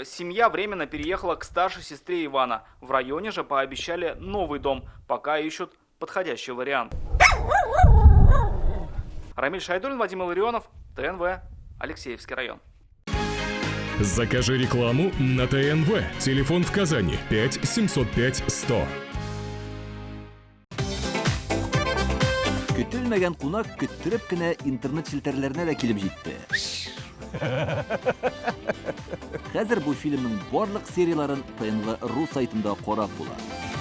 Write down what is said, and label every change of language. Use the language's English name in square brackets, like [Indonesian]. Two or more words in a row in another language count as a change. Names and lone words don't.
[Russian] Семья временно переехала к старшей сестре Ивана. В районе же пообещали новый дом, пока ищут подходящий вариант. Рамиль Шайдуллин, Вадим Илларионов, ТНВ, Алексеевский район. Закажи рекламу на ТНВ. Телефон в Казани 5 705 100. [Tatar] Көтелмәгән кунак көттөреп кенә интернет челтәрләренә дә килеп җитте. Хәзер бу фильмның барлык серияларын ТНВ.ру сайтында карап була.